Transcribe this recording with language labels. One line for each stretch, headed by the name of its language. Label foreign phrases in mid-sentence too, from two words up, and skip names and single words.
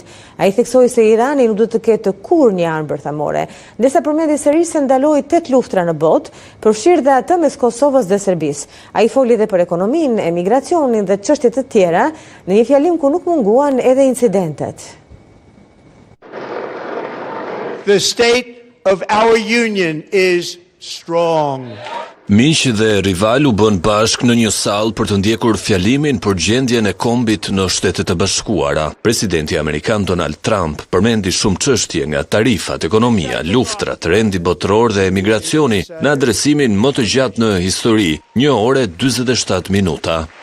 Albanian: Ai theksoi se Irani nuk do të ketë kurrë një armë bërthamore, ndërsa përmendi sërish se ndaloi 8 luftra në botë, përfshirë dhe atë mes Kosovës dhe Serbisë. Ai foli edhe për ekonominë, emigracionin dhe çështje të tjera, në një fjalim ku nuk munguan edhe incidentet.
English: The state of our union is strong.
Albanian: Miq dhe rival u bën bashk në një sallë për të ndjekur fjalimin për gjendjen e kombit në Shtetet e Bashkuara. Presidenti amerikan Donald Trump përmendi shumë çështje nga tarifat, ekonomia, luftrat, rendi botëror dhe emigracioni në adresimin më të gjatë në histori, 1 orë 47 minuta.